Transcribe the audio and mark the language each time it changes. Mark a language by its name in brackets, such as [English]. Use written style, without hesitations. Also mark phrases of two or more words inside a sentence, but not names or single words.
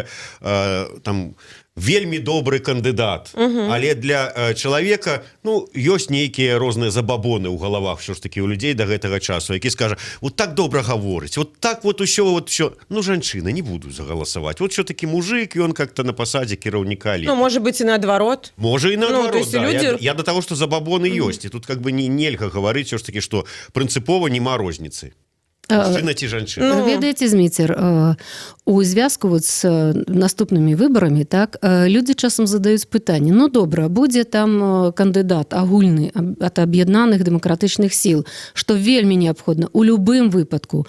[Belarusian] І можа быць, вельмі добры кандыдат, але для чалавека, ну, ёсць нейкія розныя забабоны ў галавах [Russian] все ж таки [Belarusian] у людзей до гэтага часу, які скажа, вот так добра гаворыць, вот так вот усё, ну, жанчына, не буду загаласаваць, [Russian] вот все-таки мужик, [Belarusian] ён как-то на пасадзе кіраўніка. Ну, [Russian] может быть, и наадварот. [Belarusian] Можа і наадварот, [Russian] есть да. люди... Я до того, что [Belarusian] забабоны ёсць, і тут [Russian] как бы [Belarusian] нельга гаварыць [Russian] все ж таки, что [Belarusian] прынцыпова няма розніцы. Мужчына ці жанчына. Ну, ведаеце, Зміцер, у звязку вот з наступнымі выбарамі, так, людзі часам задаюць пытанне, ну, добра, будзе там кандыдат агульны ад аб'яднаных дэмакратычных сіл, што вельмі неабходна у любым выпадку.